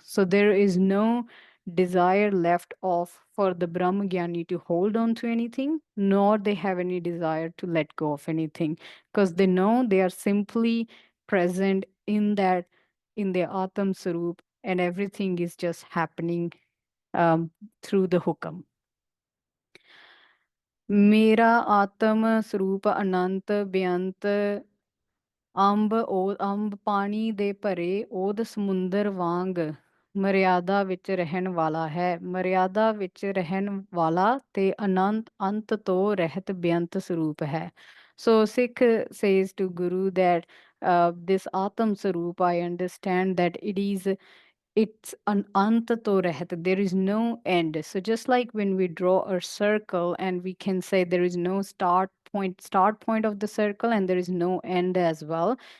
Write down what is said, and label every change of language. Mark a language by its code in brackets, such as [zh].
[en] So there is no desire left of for the Brahmagyani to hold on to anything, nor they have any desire to let go of anything, because they know they are simply present in that, in their Atam Sarup, and everything is just happening through the hukam. [pa] मेरा आत्म स्वरूप अनंत बेअंत ਅੰਬ ਪਾਣੀ ਦੇ ਭਰੇ ਓਦ ਸਮੁੰਦਰ ਵਾਂਗ ਮਰਿਆਦਾ ਵਿੱਚ ਰਹਿਣ ਵਾਲਾ ਹੈ. ਮਰਿਆਦਾ ਵਿੱਚ ਰਹਿਣ ਵਾਲਾ ਤੇ ਅਨੰਤ ਅੰਤ ਤੋਂ ਰਹਿਤ ਬੇਅੰਤ ਸਰੂਪ ਹੈ. [en] So Sikh says to Guru that this Atam Sarup, I understand that it's an antato rehat. There is no end. So just like when we draw a circle and we can say there is no start point of the circle and there is no end as well.